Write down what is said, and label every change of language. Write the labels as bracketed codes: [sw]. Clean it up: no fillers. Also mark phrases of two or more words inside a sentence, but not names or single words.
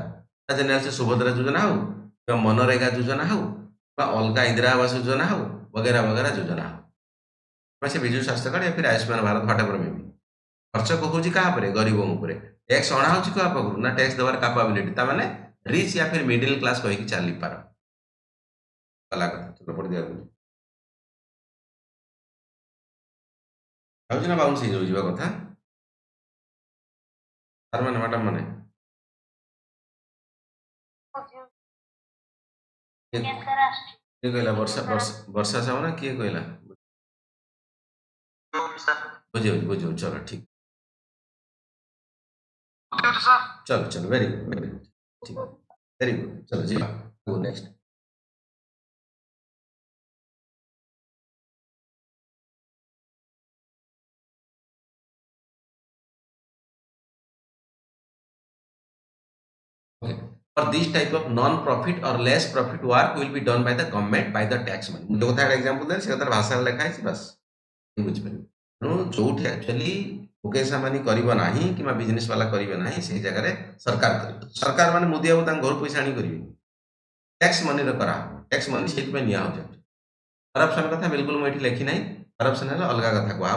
[or] ଜେନେରାଲ ସେ ସୁଭଦ୍ରା ଯୋଜନା ହଉ କିମ୍ବା ମନରେଗା ଯୋଜନା ହଉ ବା ଅଲଗା ଇନ୍ଦିରା ଆବାସ ଯୋଜନା ହଉ, [hi] वगैरा वगैरा [or] ଯୋଜନା ହଉ, ବା ସେ ବିଜୁ ସ୍ୱାସ୍ଥ୍ୟ କାର୍ଡ, ଫିର ଆୟୁଷ୍ମାନ ଭାରତ, [en] whatever may be, [or] ଖର୍ଚ୍ଚ ହଉଛି କାହା ଉପରେ? ଗରିବଙ୍କ ଉପରେ। ଟैक्स ଅଣା ହଉଛି କାହା ପାଖରୁ? ନା ଟैक्स ଦେବାର କାପାବିଲିଟି, ତା ମାନେ ରିଚ୍ [hi] या फिर [en] middle class [or] କହିକି ଚାଲିପାର। ଗଲା କଥା, ଚଲ ପଢି ଦିଆ ଯାଉଛି ନା ବାଉନ୍ସ ହେଇଯାଉଛି ଯିବା କଥା। ସାର୍ ମାନେ, ମ୍ୟାଡାମ ମାନେ, କିଏ କହିଲା? ବର୍ଷା ବର୍ଷା ବର୍ଷା ସାହୁ ନା କିଏ କହିଲା? ବୁଝିଯାଉଛି ବୁଝିଯାଉଛି, ଚलो ଠିକ, [hi] चलो चलो, [en] very good very good, [hi] ठीक है, [en] very good, [hi] चलो जी, [en] go next. Okay. For these type of non-profit or less profit work will be done by the government by the tax money। [or] ମୁଁ ଯୋଉ କଥା ଏକ୍ସାମ୍ପଲ ଦେଲି ସେ କଥାର ଭାଷାରେ ଲେଖା ହେଇଛି, ବାସ୍ ବୁଝିପାରିବେ। ତେଣୁ ଯୋଉଠି ଆକ୍ଚୁଆଲି ମୁକେଶ ଆମ୍ବାନୀ କରିବ ନାହିଁ କିମ୍ବା ବିଜନେସ ବାଲା କରିବେ ନାହିଁ, ସେଇ ଜାଗାରେ ସରକାର କରିବେ। ସରକାର ମାନେ ମୋଦି ବାବୁ ତାଙ୍କ ଘରୁ ପଇସା ଆଣି କରିବେ, [en] tax money [or] କରାହବ। [en] tax money [or] ସେଇଥିପାଇଁ ନିଆହଉଛି। କରପ୍ସନ କଥା ବିଲକୁଲ ମୁଁ ଏଠି ଲେଖି ନାହିଁ, କରପ୍ସନ ହେଲେ ଅଲଗା କଥା କୁହାହବ।